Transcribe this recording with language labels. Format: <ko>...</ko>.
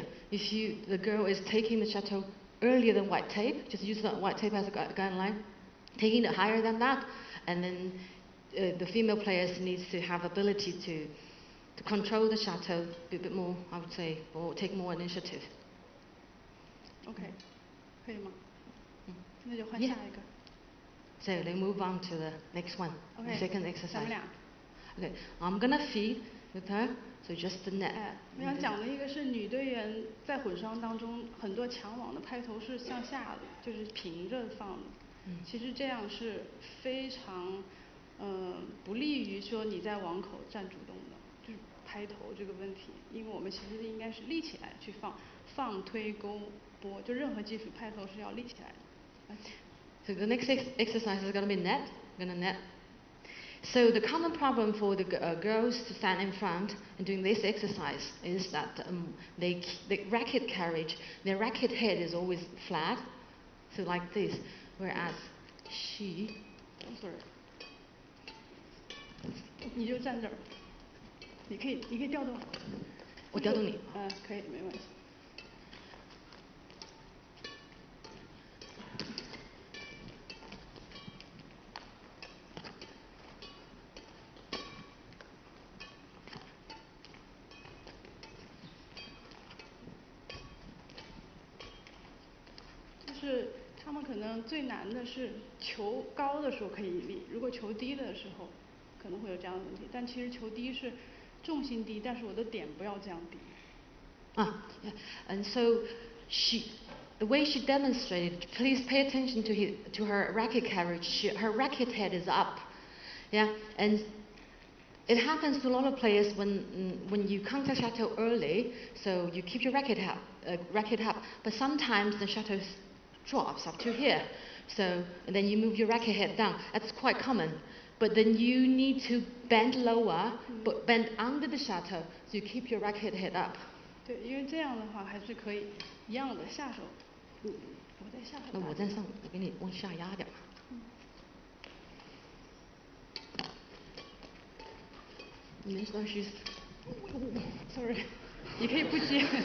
<en>If the girl is taking the shuttle earlier than white tape, just use that white tape as a guideline, taking it higher than that, and then the female players needs to have ability to control the shuttle a bit more, I would say, or take more initiative.</en> <zh>OK, 可以吗？那就换下一个。</zh> <en>So they move on to the next one, the second exercise. Okay, I'm gonna feed with her, so just the net.</en> <zh>我想讲的一个是女队员在混双当中，很多抢网的拍头是向下的，就是平着放的。其实这样是非常不利于说你在网口占主动的，就是拍头这个问题，因为我们其实应该是立起来去放推勾拨，就任何技术拍头是要立起来的。</zh> <en>So the next exercise is going to be net. We're going to net. So the common problem for the girls to stand in front and doing this exercise is that the racket carriage, their racket head is always flat, so like this, whereas she. Sorry.</en> <zh>你就站这儿。你可以调动。我调动你。可以，没问题。就是他们可能最难的是球高的时候可以引力，如果球低的时候可能会有这样的问题。但其实球低是重心低，但是我的点不要降低。</zh> <en>Yeah. And so the way she demonstrated, please pay attention to her racket carriage. Her racket head is up, yeah, and it happens to a lot of players when you contact shuttle early, so you keep your racket up, but sometimes the shuttle drops up to here, so and then you move your racket head down. That's quite common. But then you need to bend lower, but bend under the shuttle, so you keep your racket head up.</en> <zh>对，因为这样的话还是可以一样的下手。我在下手。那我在上，我给你往下压点。你能说是？</zh> <en>Sorry，</en> <zh>你可以不接。</zh>